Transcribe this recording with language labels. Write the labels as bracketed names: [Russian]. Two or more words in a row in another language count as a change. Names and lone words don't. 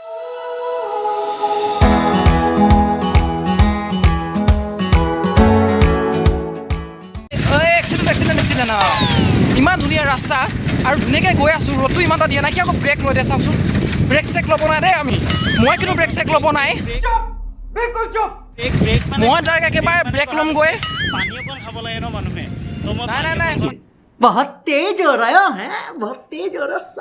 [Assamese] এক্সিডেণ্ট ইমান ধুনীয়া ৰাস্তা আৰু ধুনীয়াকৈ গৈ আছোঁ ৰ'দটো ইমান এটা দিয়া নাই কি আকৌ ব্ৰেক লৈ দিয়ে চাওকচোন [English] brake check [Assamese] ল'ব নাই দেই মই কিন্তু [English] brake check [Assamese] ল'ব নাই মই ডাইৰেক্ট একেবাৰে ব্ৰেক ল'মগৈ নাই [Hindi] बहुत तेज हो रहा है बहुत तेज हो रहा